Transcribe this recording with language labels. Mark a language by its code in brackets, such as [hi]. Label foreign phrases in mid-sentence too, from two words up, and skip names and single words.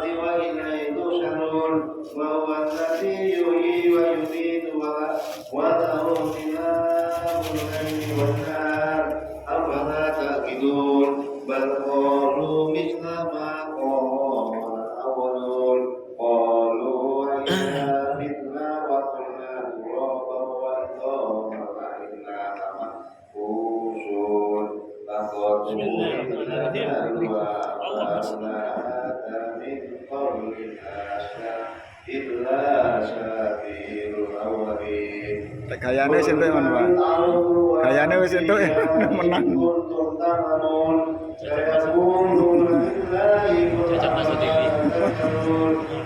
[ar] وإليه تحشرون وهو الذي يحيي ويميت وله اختلاف الليل والنهار أفلا تعقلون بل قالوا مثل ما قال الأولون قالوا أئذا متنا وكنا ترابا وعظاما أئنا لمبعوثون لقد Bismillahirrahmanirrahim. وما من قول إلا سبيل الأولين [jv] Gayane sing entuk ngono, Pak. Gayane wis entuk menang. [id] Cocok masuk TV.